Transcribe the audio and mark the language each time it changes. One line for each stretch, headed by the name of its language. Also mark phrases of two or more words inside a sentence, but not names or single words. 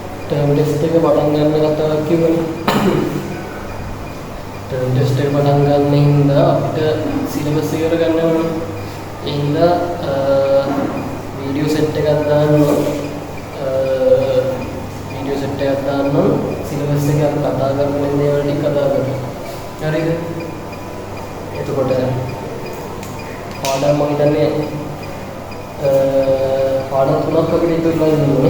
English: term test
Sinhala: එක පටන් ගන්න කතාවක් කිව්වනේ.
English: term test
Sinhala: එක පටන් ගන්න හින්දා අපිට සිලබස් ඉවර ගන්න ඕනේ. ඒ හින්දා වීඩියෝ සෙට් එකක් දාන්න වීඩියෝ සෙට් එකක් දාන්න සිලබස් එක අපි කතා කරන දේවල් ටික කතා කරමු. හරිද? එතකොට පාඩම් මම හිතන්නේ පාඩම් තුනක් අපිට ඉතුරුලා ඉන්නවා.